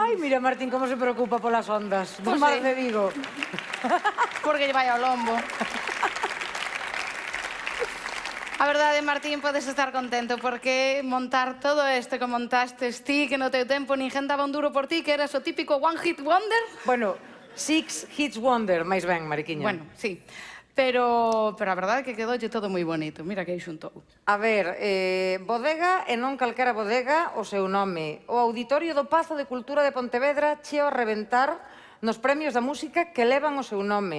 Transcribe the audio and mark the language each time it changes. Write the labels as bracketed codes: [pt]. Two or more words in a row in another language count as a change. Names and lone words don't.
[gl] Ai, mira, Martín, como se preocupa polas ondas do Pois mar sí. de Vigo. Porque lle vai ao lombo. A verdade, Martín, podes estar contento porque montar todo isto que montastes ti, que no teu tempo ninguén daba un duro por ti, que eras o típico [en] one hit wonder. Bueno, 6 hits wonder, [gl] máis ben, Mariquiña. Bueno, sí. Pero a verdade é que quedoulle todo moi bonito. Mira que aí xuntou. A ver, bodega e non calquera bodega o seu nome. O Auditorio do Pazo de Cultura de Pontevedra cheo a reventar nos premios da música que levan o seu nome.